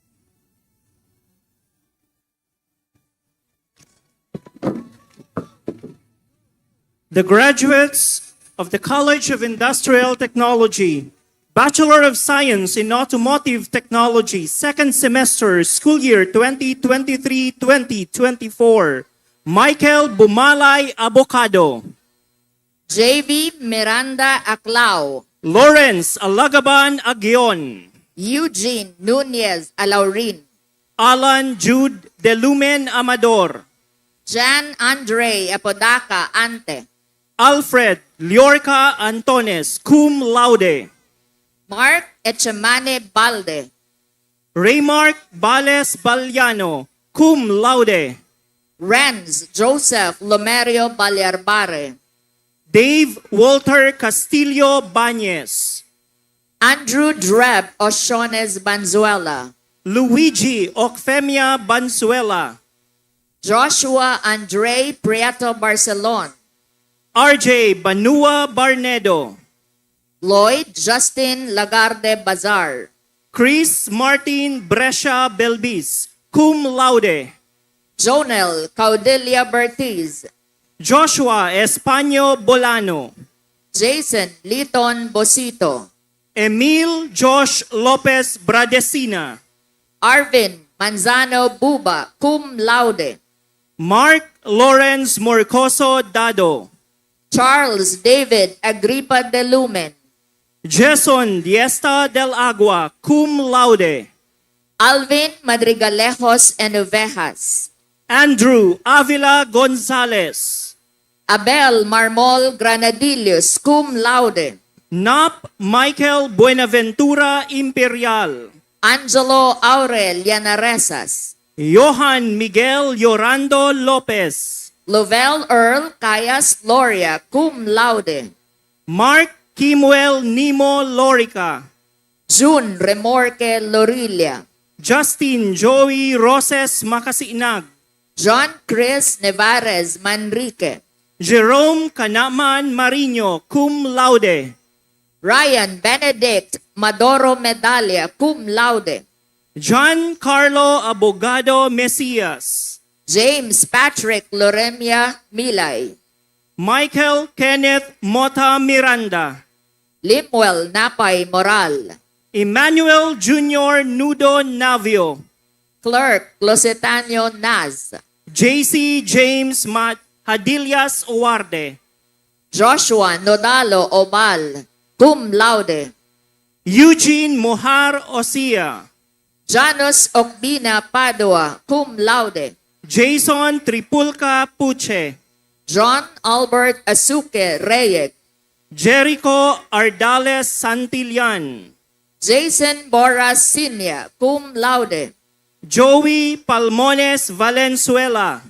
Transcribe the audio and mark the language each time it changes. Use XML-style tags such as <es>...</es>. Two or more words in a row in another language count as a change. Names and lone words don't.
<en>The graduates of the College of Industrial Technology, Bachelor of Science in Automotive Technology, second semester, school year 2023-2024, Michael Bumalay Abocado. JV Miranda Aclao. Lawrence Alagaban Agion. Eugene Nunez Alaurin. Alan Jude Delumen Amador. Jan Andre Apodaca Ante. Alfred Liorca Antones, cum laude. Mark Echemane Balde. Raymark Bales Baliano, cum laude. Renz Joseph Lomerio Balyarbare. Dave Walter Castillo Bañez. Andrew Dreb Oshones Banzuela. Luigi Ocfemia Banzuela. Joshua Andre Prieto Barcelon. RJ Banua Barnedo. Lloyd Justin Lagarde Bazar. Chris Martin Brescia Belbis, cum laude. Jonel Caudelia Bertiz. Joshua Españo Bolano. Jason Liton Bosito. Emil Josh Lopez Bradesina. Arvin Manzano Buba, cum laude. Mark Lawrence Morcoso Dado. Charles David Agripa de Lumen. Jason Diesta del Agua, cum laude. Alvin Madrigalejos Enovejas. Andrew Avila Gonzalez. Abel Marmol Granadillos, cum laude. Nap Michael Buenaventura Imperial. Angelo Aurel Yanaresas. Johan Miguel Yorando Lopez. Lovell Earl Cayas Loria, cum laude. Mark Kimuel Nimo Lorica. June Remorque Lorilia. Justin Joey Roses Makasinag. John Chris Nevarez Manrique. Jerome Canaman Marino, cum laude. Ryan Benedict Madoro Medalla, cum laude. John Carlo Abogado Mesias. James Patrick Loremia Milay. Michael Kenneth Mota Miranda. Limuel Napay Moral. Emmanuel Jr. Nudo Navio. Clerk Closetanio Naz. JC James Matt Hadillas Uwarde. Joshua Nodalo Obal, cum laude. Eugene Mohar Osia, Janus Ocbina Padua, cum laude. Jason Tripulca Puche, John Albert Asuke Reyek, Jericho Ardales Santillan, Jason Boras Sinya, cum laude. Joey Palmones Valenzuela,</en>